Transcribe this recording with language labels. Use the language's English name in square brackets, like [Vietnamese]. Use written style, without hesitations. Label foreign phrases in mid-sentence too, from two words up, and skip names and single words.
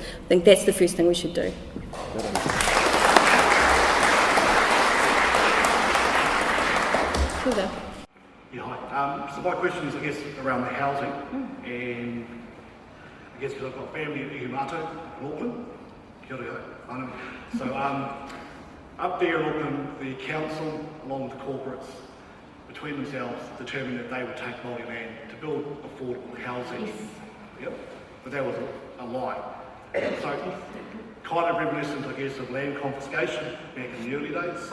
[English] I think that's the first thing we should do. Yeah, hi. So my question is, I guess, around the housing, and I guess because I've got family in Ihumātao, in Auckland. [Māori] Kia ora, [English] so up there in Auckland, the council, along with the corporates, between themselves, determined that they would take Māori land to build affordable housing. Yes. Yep. But that was a lie. So, kind of reminiscent, I guess, of land confiscation back in the early days.